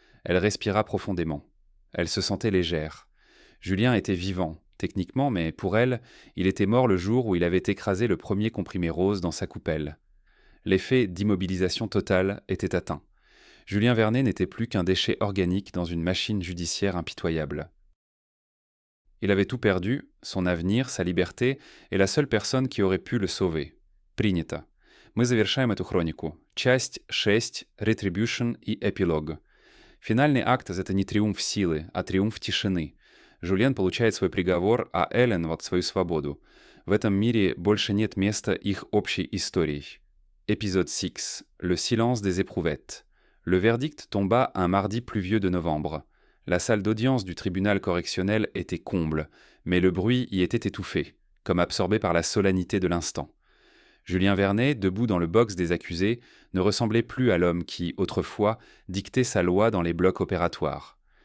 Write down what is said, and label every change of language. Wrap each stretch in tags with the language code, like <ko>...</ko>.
<fr>Elle respira profondément. Elle se sentait légère. Julien était vivant, techniquement, mais pour elle, il était mort le jour où il avait écrasé le premier comprimé rose dans sa coupelle. L'effet d'immobilisation totale était atteint. Julien Vernet n'était plus qu'un déchet organique dans une machine judiciaire impitoyable. Il avait tout perdu, son avenir, sa liberté, et la seule personne qui aurait pu le sauver.</fr> <ru>Принято. Мы завершаем эту хронику. Часть 6. Retribution и эпилог. Финальный акт — это не триумф силы, а триумф тишины. Жюльен получает свой приговор, а Эллен вот свою свободу. В этом мире больше нет места их общей истории.</ru> <fr>Épisode 6. Le silence des éprouvettes. Le verdict tomba un mardi pluvieux de novembre. La salle d'audience du tribunal correctionnel était comble, mais le bruit y était étouffé, comme absorbé par la solennité de l'instant. Julien Vernet, debout dans le box des accusés, ne ressemblait plus à l'homme qui, autrefois, dictait sa loi dans les blocs opératoires.</fr>